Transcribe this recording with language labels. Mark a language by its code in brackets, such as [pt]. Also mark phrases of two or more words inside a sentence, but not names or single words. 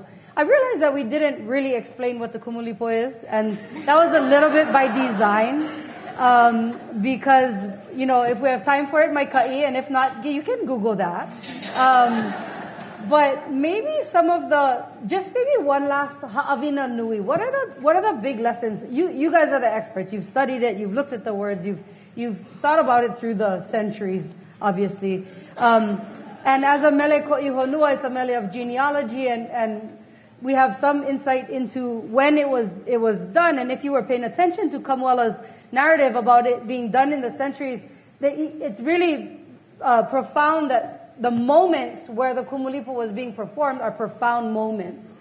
[en] I realized that we didn't really explain what the Kumulipo is, and that was a little bit by design. Because, you know, if we have time for it, my ka'i, and if not, you can Google that. But maybe maybe one last [haw] haʻawina nui. [en] What are the big lessons? You guys are the experts. You've studied it. You've looked at the words. You've thought about it through the centuries, obviously. And as a [haw] mele koʻihonua, [en] it's a mele of genealogy, and we have some insight into when it was done. And if you were paying attention to Kamuala's narrative about it being done in the centuries, it's really profound that the moments where the Kumulipo was being performed are profound moments.